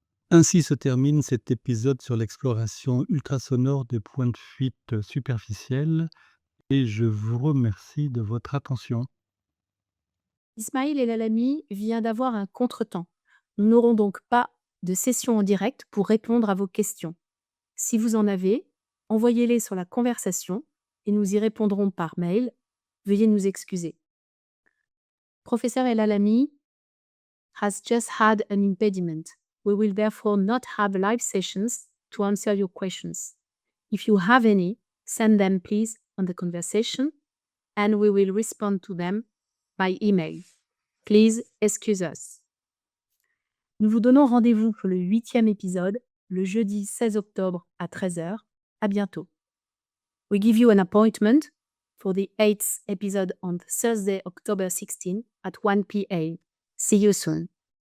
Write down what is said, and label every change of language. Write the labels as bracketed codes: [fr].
[fr] Ainsi se termine cet épisode sur l'exploration ultrasonore des points de fuite superficiels et je vous remercie de votre attention. Ismail El Alami vient d'avoir un contretemps. Nous n'aurons donc pas de session en direct pour répondre à vos questions. Si vous en avez, envoyez-les sur la conversation et nous y répondrons par mail. Veuillez nous excuser. [en] Professeur El Alami has just had an impediment. We will therefore not have live sessions to answer your questions. If you have any, send them please on the conversation and we will respond to them by email. Please excuse us. [fr] Nous vous donnons rendez-vous pour le 8e épisode, le jeudi 16 octobre à 13h. À bientôt. [en] We give you an appointment for the 8th episode on Thursday, October 16 at 1 p.m. See you soon.